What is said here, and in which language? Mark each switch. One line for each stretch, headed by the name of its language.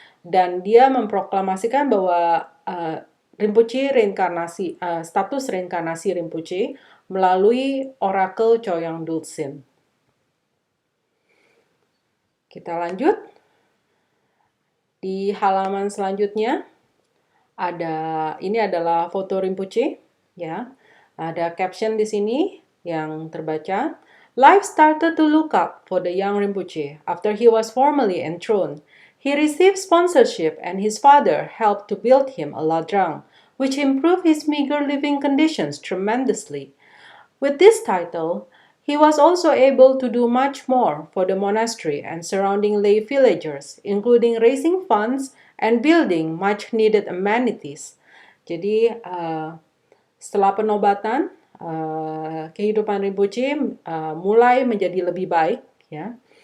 Indonesian: Dan dia memproklamasikan bahwa Rinpoche status reinkarnasi Rinpoche melalui Oracle Choyang Dulsin. Kita lanjut. Di halaman selanjutnya ini adalah foto Rinpoche ya. Ada caption di sini yang terbaca,
English: Life started to look up for the young Rinpoche after he was formally enthroned. He received sponsorship and his father helped to build him a ladrang, which improved his meager living conditions tremendously. With this title, he was also able to do much more for the monastery and surrounding lay villagers, including raising funds and building much-needed amenities.
Indonesian: Jadi, setelah penobatan, kehidupan Rinpoche mulai menjadi lebih baik ya.